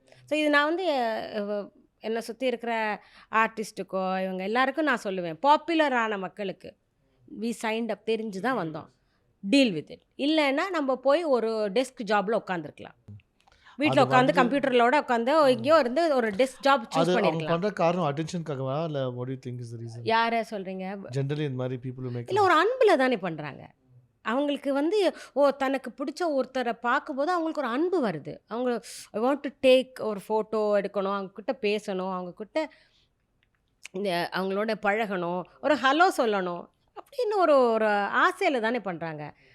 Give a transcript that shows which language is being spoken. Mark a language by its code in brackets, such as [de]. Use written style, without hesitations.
[ta] So இது நான் வந்து என்னை சுற்றி இருக்கிற ஆர்டிஸ்ட்டுக்கோ இவங்க எல்லாருக்கும் நான் சொல்லுவேன், பாப்புலரான மக்களுக்கு [en] we signed up, [ta] தெரிஞ்சு தான் வந்தோம், [en] Deal with it. [ta] இல்லைன்னா நம்ம போய் ஒரு டெஸ்க் ஜாபில் உட்காந்துருக்கலாம், வீட்டில் உட்காந்து கம்ப்யூட்டரோட உட்காந்து எங்கேயோ இருந்து ஒரு டெஸ்க் ஜாப் சூஸ் பண்ணிருக்கலாம். பண்ற காரணம் அட்டென்ஷன்காகவா இல்ல [en] what do you think is the reason? [ta] யாரை சொல்றீங்க? [en] generally [ta] இந்த மாதிரி [en] people make [ta] இல்லை, ஒரு அன்பில் தானே பண்ணுறாங்க. அவங்களுக்கு வந்து தனக்கு பிடிச்ச ஒருத்தரை பார்க்கும்போது அவங்களுக்கு ஒரு அன்பு வருது. அவங்க [en] I want to take [ta] ஒரு ஃபோட்டோ எடுக்கணும், அவங்கக்கிட்ட பேசணும், அவங்கக்கிட்ட இந்த அவங்களோட பழகணும், ஒரு ஹலோ சொல்லணும் அப்படின்னு ஒரு ஆசையில் தானே பண்ணுறாங்க.